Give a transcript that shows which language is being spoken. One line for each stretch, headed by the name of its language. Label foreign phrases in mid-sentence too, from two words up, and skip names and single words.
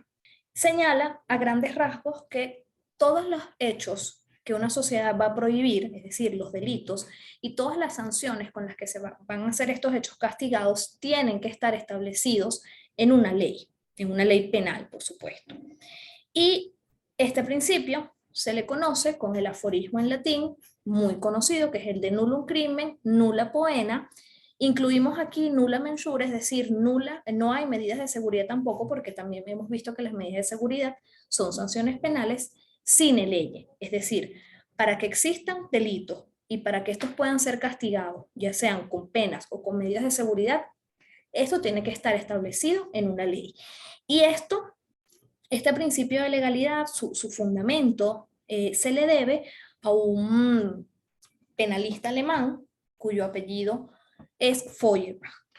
Spanish: Señala a grandes rasgos que todos los hechos que una sociedad va a prohibir, es decir, los delitos, y todas las sanciones con las que se van a hacer estos hechos castigados, tienen que estar establecidos en una ley penal, por supuesto. Y este principio se le conoce con el aforismo en latín muy conocido, que es el de
Latin: nullum crimen, nulla poena.
Spanish: Incluimos aquí
Latin: nulla mensura,
Spanish: es decir, nula, no hay medidas de seguridad tampoco, porque también hemos visto que las medidas de seguridad son sanciones penales
Latin: sine lege,
Spanish: es decir, para que existan delitos y para que estos puedan ser castigados, ya sean con penas o con medidas de seguridad, esto tiene que estar establecido en una ley. Y este principio de legalidad, su fundamento, se le debe a un penalista alemán cuyo apellido es Feuerbach.